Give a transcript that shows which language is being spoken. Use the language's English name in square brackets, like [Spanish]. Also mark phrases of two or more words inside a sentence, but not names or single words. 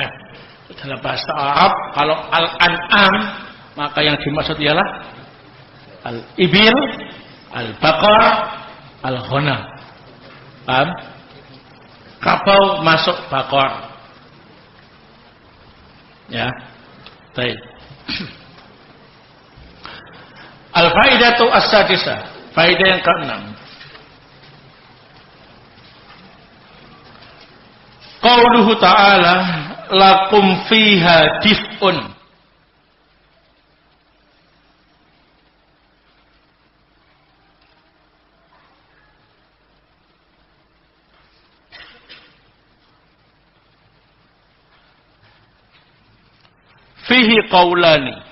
[Indonesian] Dalam bahasa Arab, kalau al-an'am, maka yang dimaksud ialah [Arabic] الإبل، البقر، الغنم. [Indonesian] Paham? Kerbau masuk baqar. Ya. Baik. [Arabic] الفائدة السادسة, [Indonesian] faedah yang ke-6. [Arabic] قوله تعالى لكم فيها دفء. فيه قولان.